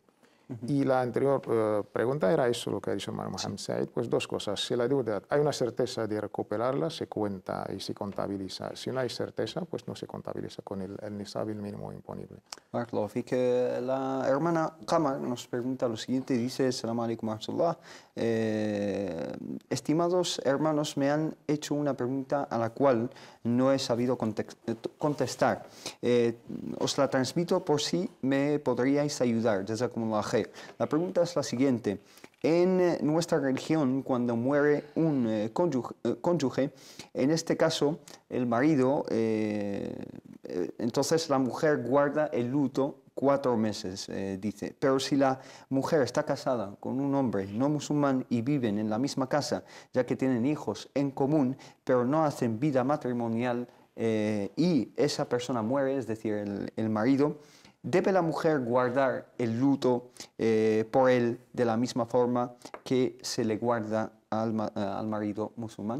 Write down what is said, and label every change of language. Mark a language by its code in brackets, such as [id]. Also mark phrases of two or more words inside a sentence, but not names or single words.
[es] Y la anterior pregunta era eso, lo que ha dicho el hermano Mohamed Said, pues dos cosas. Si la deuda hay una certeza de recuperarla, se cuenta y se contabiliza. Si no hay certeza, pues no se contabiliza con el nisab, el mínimo imponible. [ar] بارك الله فيك. [es] La hermana Qamar nos pregunta lo siguiente, dice, [ar] السلام عليكم ورحمة الله. [es] Estimados hermanos, me han hecho una pregunta a la cual no he sabido contestar. Os la transmito por si me podríais ayudar. [ar] جزاكم الله خير. [es] La pregunta es la siguiente. En nuestra religión, cuando muere un cónyuge, en este caso el marido, entonces la mujer guarda el luto 4 meses, dice. Pero si la mujer está casada con un hombre no musulmán y viven en la misma casa, ya que tienen hijos en común, pero no hacen vida matrimonial y esa persona muere, es decir, el marido, ¿debe la mujer guardar el luto por él de la misma forma que se le guarda al marido musulmán?